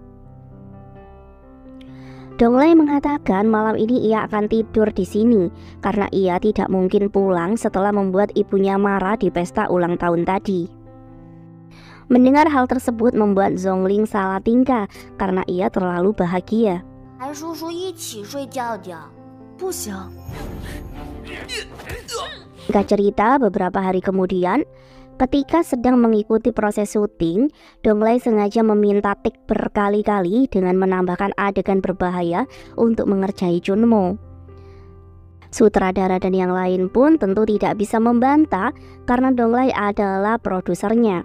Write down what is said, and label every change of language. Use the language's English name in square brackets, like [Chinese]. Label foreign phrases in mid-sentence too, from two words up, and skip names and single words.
[Indonesian] Donglai mengatakan malam ini ia akan tidur di sini karena ia tidak mungkin pulang setelah membuat ibunya marah di pesta ulang tahun tadi. Mendengar hal tersebut membuat Zhongling salah tingkah karena ia terlalu bahagia. [Chinese] 还叔叔一起睡觉觉。不行。 [Indonesian] Singkat cerita, beberapa hari kemudian, ketika sedang mengikuti proses syuting, Donglai sengaja meminta take berkali-kali dengan menambahkan adegan berbahaya untuk mengerjai Chunmo. Sutradara dan yang lain pun tentu tidak bisa membantah karena Donglai adalah produsernya.